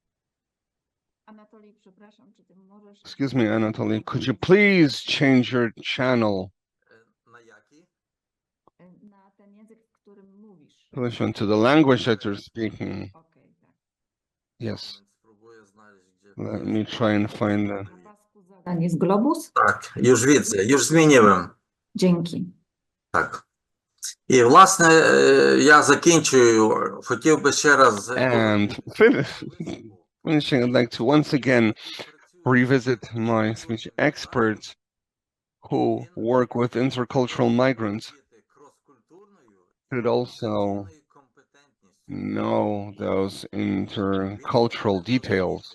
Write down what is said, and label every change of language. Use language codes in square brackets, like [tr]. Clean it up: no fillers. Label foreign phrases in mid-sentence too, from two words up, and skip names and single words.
[en] Excuse me, Anatoly, could you please change your channel? Listen to the language that you're speaking. Yes. Let me try and find the... [pl] Jest globus? Так, już widzę, już zmieniłem. Dzięki. [uk] Так. І, власне, я закінчую, хотів би ще раз... [en] And finishing, I'd like to once again revisit my speech experts who work with intercultural migrants should also know those intercultural details.